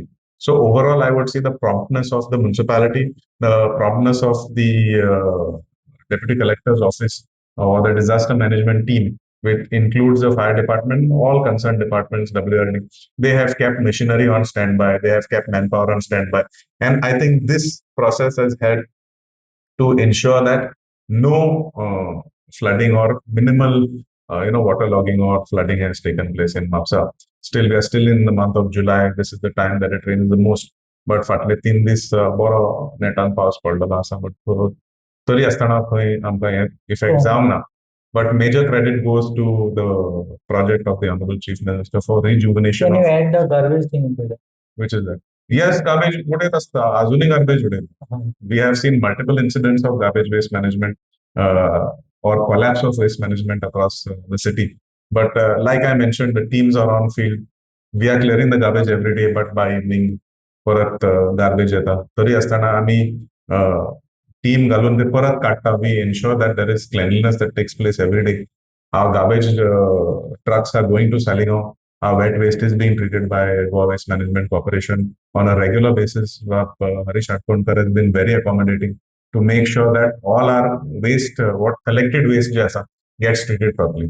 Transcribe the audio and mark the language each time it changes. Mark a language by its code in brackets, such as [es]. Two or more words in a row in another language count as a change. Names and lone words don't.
[en] So overall, I would say the promptness of the municipality, the promptness of the deputy collector's office or the disaster management team, which includes the fire department, all concerned departments, WRD, they have kept machinery on standby, they have kept manpower on standby. And I think this process has had to ensure that no flooding or minimal, waterlogging or flooding has taken place in Mapsa. Still, we are still in the month of July. This is the time that it rains the most. [kok] But फाटले 3 दीस बरो नेटान पावस पडलेलो आसा. But तरी आसतना खंय आमकां हें इफेक्ट जावंक ना. [en] But major credit goes to the project of the Honorable Chief Minister for rejuvenation. Can you add the garbage thing into that? Which is that? Yes, garbage [kok] उडयत आसता. अजूनय [en] garbage उडयता. We have seen multiple incidents of garbage waste management or collapse of waste management across the city. But like I mentioned, the teams are on field. We are clearing the garbage every day, but by evening, [kok] परत garbage येता. तरी आसतना आमी team घालून ते परत काडटा. [en] We ensure that there is cleanliness that takes place every day. Our garbage trucks are going to Saligao. Our wet waste is being treated by Goa Waste Management Corporation on a regular basis. Harish Atkonkar has been very accommodating to make sure that all our waste, what collected waste gets treated properly.